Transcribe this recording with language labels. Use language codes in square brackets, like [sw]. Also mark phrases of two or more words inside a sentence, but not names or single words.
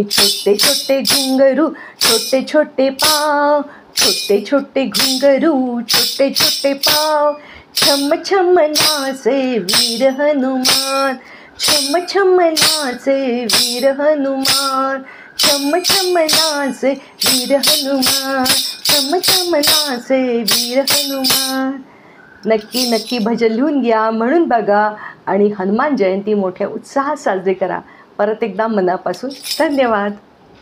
[hi] छोटे छोटे घुंगरू छोटे छोटे पाँव, छोटे छोटे घुंगरू छोटे छोटे पाँव, छम छम नाचे वीर हनुमान. छम छम नाचे वीर हनुमान. छम छम नाचे वीर हनुमान. छम छम नाचे वीर हनुमान. [mr] नक्की नक्की भजन लिहून घ्या, म्हणून बघा आणि हनुमान जयंती मोठ्या उत्साहात साजरी करा. परत एकदा मनापासून धन्यवाद.